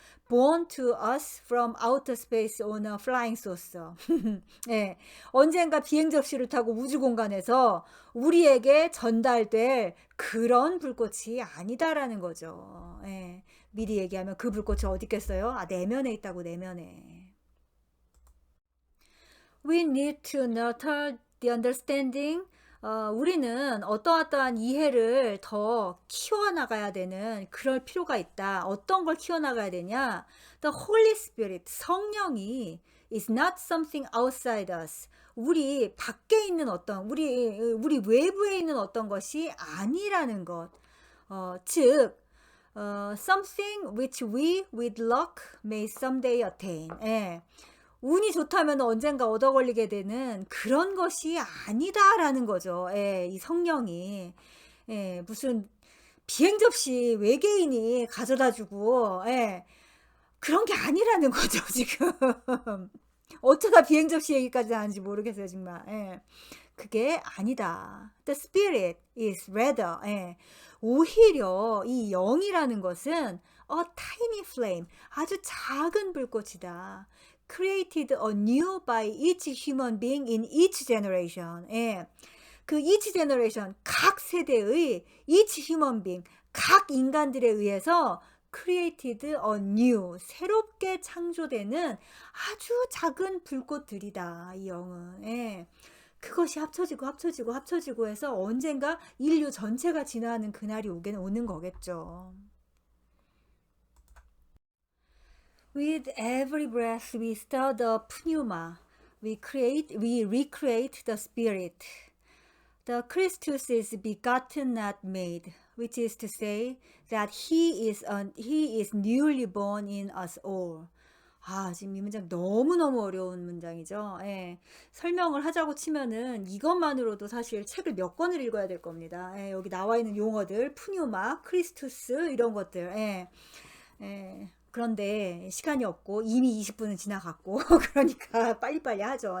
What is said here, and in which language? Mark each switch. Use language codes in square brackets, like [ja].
[en] born to us from outer space on a flying saucer. [ko] 예, 언젠가 비행 접시를 타고 우주 공간에서 우리에게 전달될 그런 불꽃이 아니다라는 거죠. 예, 미리 얘기하면 그 불꽃이 어디 있겠어요? 아, 내면에 있다고, 내면에. [en] We need to nurture the understanding. [ko] 우리는 어떠한 이해를 더 키워나가야 되는 그럴 필요가 있다. 어떤 걸 키워나가야 되냐? [en] The Holy Spirit, 성령이 is not something outside us. [ko] 우리 밖에 있는 우리 외부에 있는 어떤 것이 아니라는 것. [en] 즉, something which we with luck may someday attain. [ko] 예. 운이 좋다면 언젠가 얻어 걸리게 되는 그런 것이 아니다라는 거죠. 예, 이 성령이. 예, 무슨 비행 접시 외계인이 가져다 주고, 예, 그런 게 아니라는 거죠, 지금. 어쩌다 비행 접시 얘기까지 하는지 모르겠어요, 정말. 예, 그게 아니다. [en] The spirit is rather, 예, [ko] 오히려 이 영이라는 것은 [en] a tiny flame, [ko] 아주 작은 불꽃이다. [en] created anew by each human being in each generation. [ko] 예. 그 [en] each generation, [ko] 각 세대의 [en] each human being, [ko] 각 인간들에 의해서 [en] created anew, [ko] 새롭게 창조되는 아주 작은 불꽃들이다. 이 영은. 예. 그것이 합쳐지고 해서 언젠가 인류 전체가 진화하는 그날이 오는 거겠죠. [en] With every breath we stir the pneuma. We recreate the spirit. The Christus is begotten, not made, which is to say that he is newly born in us all. [ko] 아, 지금 이 문장 너무너무 어려운 문장이죠. 예. 설명을 하자고 치면은 이것만으로도 사실 책을 몇 권을 읽어야 될 겁니다. 예, 여기 나와 있는 용어들, 푸뉴마, 크리스투스 이런 것들. 예. 예. 그런데 시간이 없고 이미 20분은 지나갔고 그러니까 빨리빨리 하죠.